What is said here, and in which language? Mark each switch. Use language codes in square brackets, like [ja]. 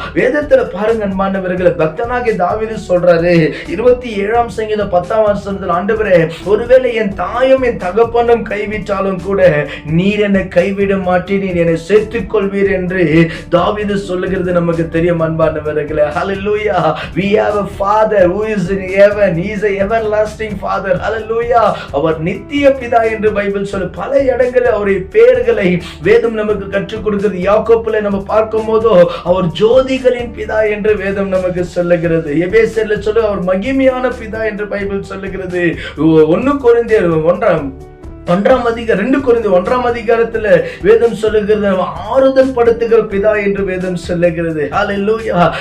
[ta] வேதத்துல பாருங்க அன்பானவர்களே, பக்தனாகிய தாவீது சொல்றாரு 27ஆம் சங்கீதம் 10ஆம் வசனத்தில், ஆண்டவரே, ஒருவேளை என் தாயும் என் தகப்பனும் கைவிட்டாலும் கூட நீர் என்னை கைவிட மாட்டீர், நீர் என்னை சேர்த்துக் கொள்வீர் என்று தாவீது சொல்லுகிறது நமக்கு தெரியும். அன்பானவர்களே, ஹalleluya. [en] we have a father who is in heaven. he is a everlasting father. [ta] ஹalleluya. அவர் நித்திய பிதா என்று பைபிள் சொல்லு. பல இடங்களில் அவருடைய பெயர்களை வேதம் நமக்கு கற்றுக் கொடுக்கிறது. யாக்கோபுல நம்ம பார்க்கும் போதோ அவர் ஜோதிகளின் பிதா என்று வேதம் நமக்கு சொல்லுகிறது. எபேசியர்ல சொல்லு அவர் மகிமையான பிதா என்று பைபிள் சொல்லுகிறது. 1 கொரிந்தியர் 2 கொரிந்தியர் 1ஆம் அதிகாரத்துல வேதம் சொல்லுகிறது ஆறுதல் படுத்துகிற பிதா என்று வேதம் சொல்லுகிறது. ஹalleluya.